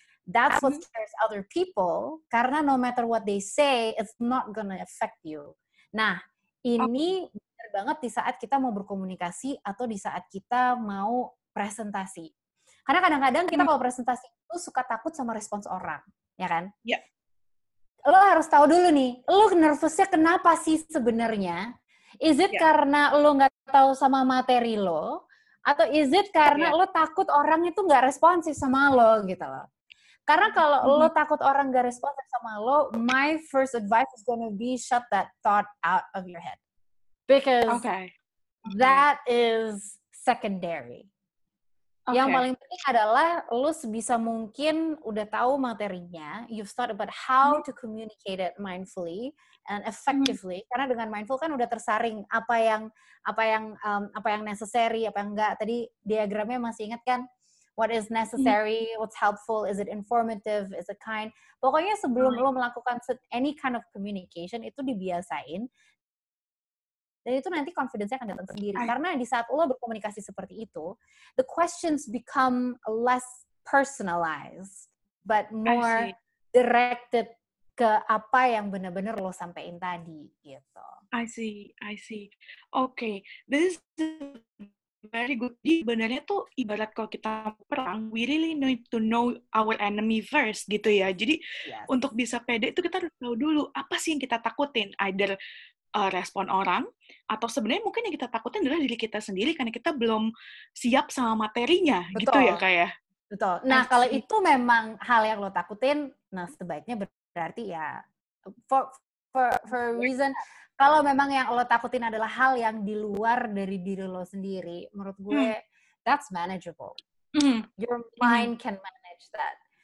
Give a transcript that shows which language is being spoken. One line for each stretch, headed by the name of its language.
English: That's what scares other people, karena no matter what they say, it's not gonna affect you.
Indonesian: Nah, ini benar banget di saat kita mau berkomunikasi atau di saat kita mau presentasi. Karena kadang-kadang kita kalau presentasi itu suka takut sama respons orang, ya kan? Iya. Lo harus tahu dulu nih, lo nervousnya kenapa sih sebenarnya?
English: Is it
Indonesian: karena lo nggak tahu sama materi lo? Atau
English: is it
Indonesian: karena lo takut orang itu nggak responsif sama lo gitu loh. Karena kalau lo takut orang nggak responsif sama lo,
English: my first advice is gonna be shut that thought out of your head. Because that is secondary.
Indonesian: Yang paling penting adalah lo sebisa mungkin udah tahu materinya,
English: you've thought about how to communicate it mindfully and effectively.
Indonesian: Karena dengan mindful kan udah tersaring apa yang necessary, apa yang enggak. Tadi diagramnya masih ingat kan?
English: What is necessary, what's helpful, is it informative, is it kind.
Indonesian: Pokoknya sebelum lo melakukan
English: any kind of communication
Indonesian: itu dibiasain. Dan itu nanti confidence-nya akan datang sendiri. Karena di saat lo berkomunikasi seperti itu,
English: the questions become less personalized, but more directed
Indonesian: ke apa yang benar-benar lo sampein tadi, gitu.
English: I see. Okay, this is very good.
Indonesian: Jadi sebenarnya tuh ibarat kalau kita perang,
English: we really need to know our enemy first,
Indonesian: gitu ya. Jadi untuk bisa pede itu kita harus tahu dulu apa sih yang kita takutin. Either respon orang, atau sebenarnya mungkin yang kita takutin adalah diri kita sendiri karena kita belum siap sama materinya. Betul. Gitu ya kayak. Betul. Nah, kalau itu memang hal yang lo takutin, nah sebaiknya berarti ya
English: for a reason,
Indonesian: kalau memang yang lo takutin adalah hal yang di luar dari diri lo sendiri, menurut gue
English: that's manageable. Your mind can manage that.